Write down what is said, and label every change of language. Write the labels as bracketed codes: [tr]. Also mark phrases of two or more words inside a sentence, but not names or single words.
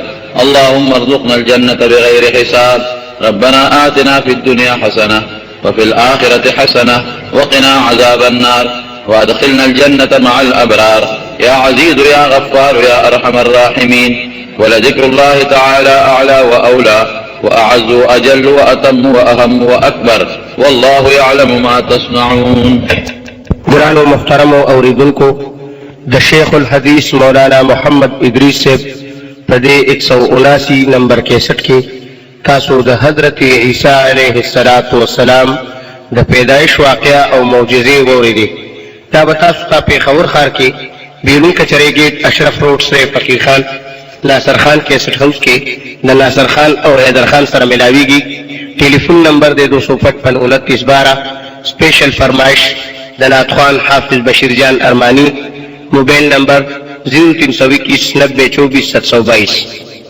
[ar] اللهم ارزقنا الجنة بغير حساب. ربنا آتنا في الدنيا حسنة وفي الآخرة حسنة وقنا عذاب النار وادخلنا الجنة مع الأبرار يا عزيز يا غفار يا أرحم الراحمين. ولذكر الله تعالى أعلى وأولى وأعز وأجل وأتم وأهم وأكبر والله يعلم ما تصنعون. [ps] گران و محترم اوریدن کو د شیخ الحدیث مولانا محمد ادریس صاحب پدے 179 نمبر 61 کے تاسو د حضرت عیسی [ar] علیہ السلام [ps] د پیدائش واقعہ او معجزے ووریدي. دا به تاسو ته پېښور ښار کې بیرون کچرے گیټ اشرف [ur] روډ سے فقیر خان ناصر خان کیسٹ ہاؤس کے [ps] د ناصر خان اور حیدر خان سره ملاویږي. ٹیلی فون نمبر دے 255-29-12. اسپیشل فرمائش د نعت خوان حافظ بشیر جان ارمانی. موبائل نمبر 0321 90 24 722.